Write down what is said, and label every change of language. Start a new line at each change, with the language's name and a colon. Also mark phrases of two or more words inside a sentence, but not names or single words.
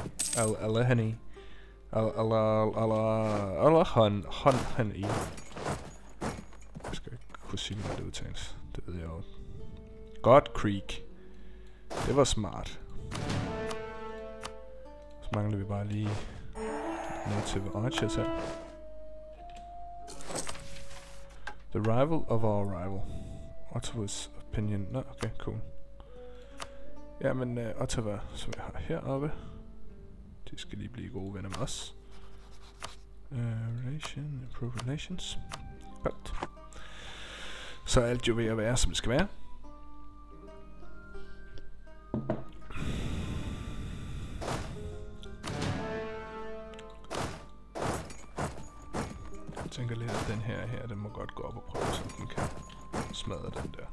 Danish: Alahani. Alahani. Jeg skal ikke kunne sige, hvad det udtales. Det ved jeg jo. God Creek. Det var smart. Så mangler vi bare lige
English: native archers
Danish: her.
English: The rival of our rival. Ottawa's opinion.
Danish: Nå, okay, cool. Jamen, Ottawa, som vi har heroppe. De skal lige blive gode venner med os.
English: Improve relations.
Danish: Godt. Så er alt jo ved at være, som det skal være. Jeg tænker lidt, at den her, den må godt gå op og prøve, så den kan smadre den der.